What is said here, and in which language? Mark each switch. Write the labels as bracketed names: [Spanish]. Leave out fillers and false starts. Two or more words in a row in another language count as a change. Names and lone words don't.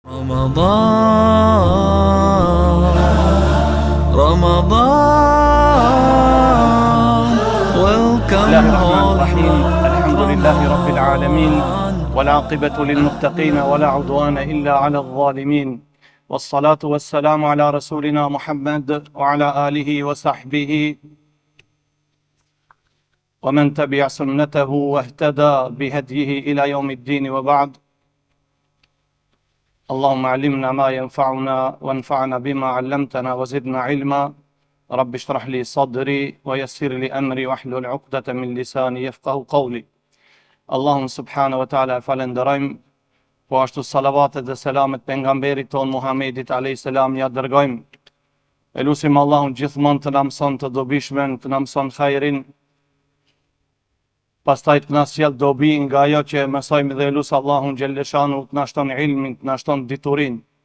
[Arabic] بسم الله الرحمن الرحيم الحمد لله رب العالمين والعاقبة للمتقين ولا عدوان إلا على الظالمين والصلاة والسلام على رسولنا محمد وعلى آله وصحبه ومن تبع سنته واهتدى بهديه إلى يوم الدين وبعد. اللهم علمنا ما ينفعنا وانفعنا بما علمتنا وزدنا علما. رب اشرح لي صدري ويسر لي أمري واحلل عقدة من لساني يفقه قولي. [Albanian] Allahun [Arabic] سبحانه وتعالى [Albanian] falenderojmë, po ashtu salavatet dhe selamet pejgamberit ton Muhamedit [Arabic] عليه السلام [Albanian] ja dërgojmë. Elusim Allahun gjithmonë të na mëson të dobishmen, të na mëson hajrin, pastaj të na sjell dobi nga ajo që mësojmë dhe elus Allahun xhelleshanu të na shton ilmin, të na shton diturin.